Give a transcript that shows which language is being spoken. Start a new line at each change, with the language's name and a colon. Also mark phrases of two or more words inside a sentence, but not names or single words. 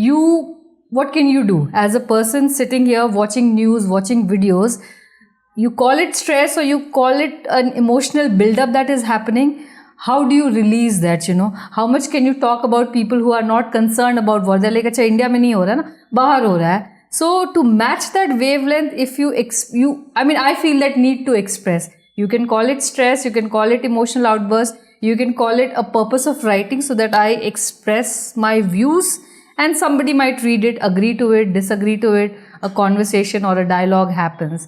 English: What can you do as a person sitting here watching news, watching videos? You call it stress or you call it an emotional buildup that is happening. How do you release that, How much can you talk about people who are not concerned about war? They're like,
Hindi: अच्छा, India में नहीं हो रहा ना, बाहर हो रहा है.
English: So to match that wavelength, if I feel that need to express. You can call it stress, you can call it emotional outburst, you can call it a purpose of writing so that I express my views and somebody might read it, agree to it, disagree to it, a conversation or a dialogue happens.